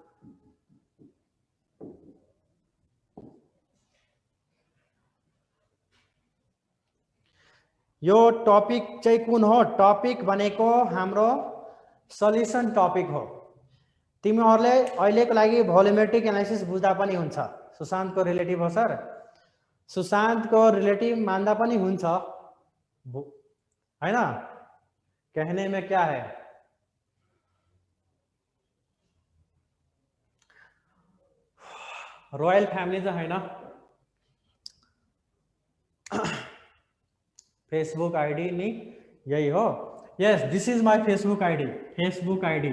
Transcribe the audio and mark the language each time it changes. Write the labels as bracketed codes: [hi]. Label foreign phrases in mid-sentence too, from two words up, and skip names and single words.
[ne] यो टपिक चाहिँ कुन हो? टपिक भनेको हाम्रो सल्युसन टपिक हो। तिमीहरूले अहिलेको लागि [en] volumetric analysis [ne] बुझ्दा पनि हुन्छ। सुशान्तको रिलेटिभ हो सर, सुशान्तको रिलेटिभ मान्दा पनि हुन्छ हैन? [hi] कहने में क्या है? [ne] रोयल फ्यामिली त हैन। फेसबुक आईडी नि यही हो। [en] yes, this is my Facebook ID, Facebook ID.